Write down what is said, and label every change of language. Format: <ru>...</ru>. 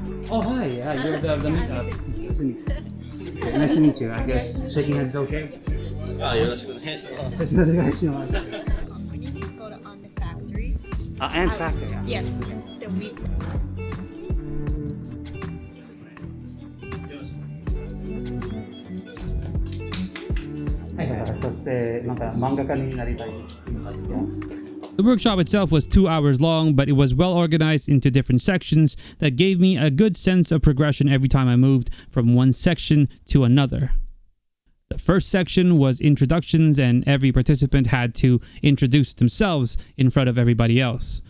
<en>Oh, hi. Yeah, you're the meetup. Nice to meet you. I guess shaking hands is okay?</en> <ja>よろしくお願いします。よろしくお願いします。</ja> <en>Company is called On the Factory. And Factory. Yes. So we.</en> <ja>はいはいはい。そしてなんか漫画家になりたいって言いますか?</ja> <en>The workshop itself was 2 hours long, but it was well organized into different sections that gave me a good sense of progression every time I moved from one section to another. The first section was introductions, and every participant had to introduce themselves in front of everybody else.</en>